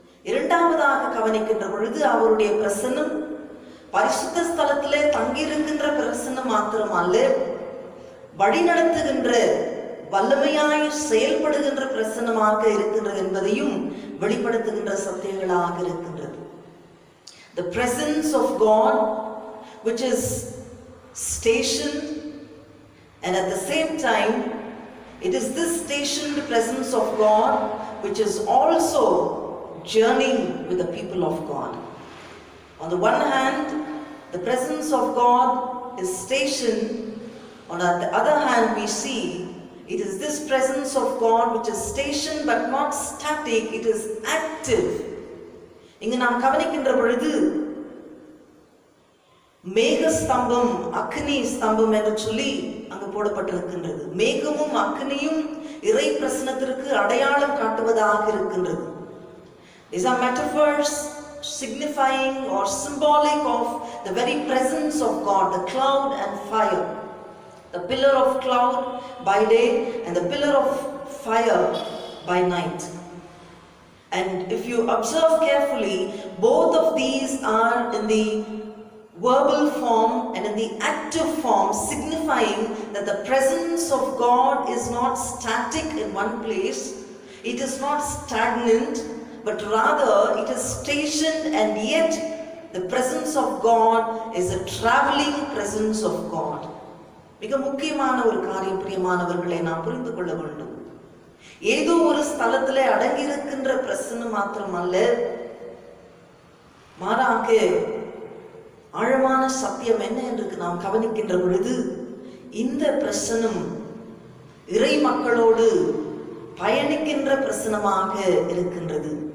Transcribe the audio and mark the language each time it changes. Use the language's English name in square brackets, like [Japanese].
[Tamil] இரண்டாவதாக கவனிக்கின்ற பொழுது அவருடைய பிரசன்னம் பரிசுத்த ஸ்தலத்திலே தங்கியிருக்கின்ற பிரசன்னம் மாத்திரமல்ல, வழிநடத்துகின்ற வல்லமையாய் செயல்படுகின்ற பிரசன்னமாக இருக்கின்றது என்பதையும் வெளிப்படுத்துகின்ற சத்தியங்களாக இருக்கின்றது. [English] The presence of God which is stationed, and at the same time it is this stationed presence of God which is also journeying with the people of God. On the one hand, the presence of God is stationed. On the other hand, we see it is this presence of God which is stationed but not static, it is active. [Tamil] இங்கு நாம் கவனிக்கின்ற பொழுது மேக ஸ்தம்பம், அக்னி ஸ்தம்பம் என்று சொல்லி அங்கு போடப்பட்டிருக்கின்றது. மேகமும் அக்னியும் இறை பிரசன்னத்திற்கு அடையாளம் காட்டுவதாக இருக்கின்றது. [English] These are metaphors signifying or symbolic of the very presence of God, the cloud and fire. The pillar of cloud by day and the pillar of fire by night. And if you observe carefully, both of these are in the verbal form and in the active form, signifying that the presence of God is not static in one place, it is not stagnant, but rather it is stationed, and yet the presence of God is a traveling presence of God. [Tamil] மிக முக்கியமான ஒரு காரியம் பிரியமானவர்களை நாம் புரிந்து கொள்ள வேண்டும். ஏதோ ஒரு ஸ்தலத்திலே அடங்கியிருக்கின்ற பிரசன்னம் மாத்திரமல்ல, மாறாக ஆழமான சத்தியம் என்ன என்று நாம் கவனிக்கின்ற பொழுது இந்த பிரசன்னம் இறை மக்களோடு பயணிக்கின்ற பிரசனமாக இருக்கின்றது.